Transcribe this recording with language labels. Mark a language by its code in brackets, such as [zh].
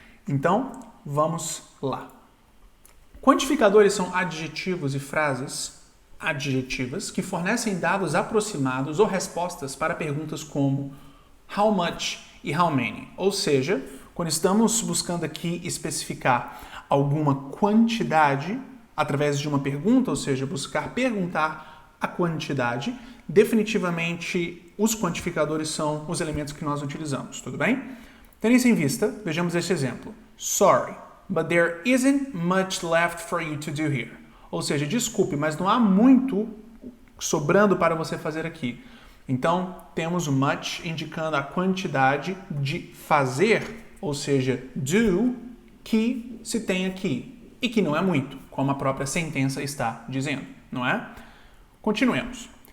[pt] Então, vamos lá. Quantificadores são adjetivos e frases adjetivas que fornecem dados aproximados ou respostas para perguntas como how much e how many, ou seja, quando estamos buscando aqui especificar alguma quantidade através de uma pergunta, ou seja, buscar perguntar a quantidade, definitivamente os quantificadores são os elementos que nós utilizamos, tudo bem? Tendo isso em vista, vejamos este exemplo. [en] Sorry, but there isn't much left for you to do here. [pt] Ou seja, desculpe, mas não há muito sobrando para você fazer aqui. Então, temos o much indicando a quantidade de fazer, ou seja, do, que se tem aqui. E que não é muito, como a própria sentença está dizendo, não é? Continuemos.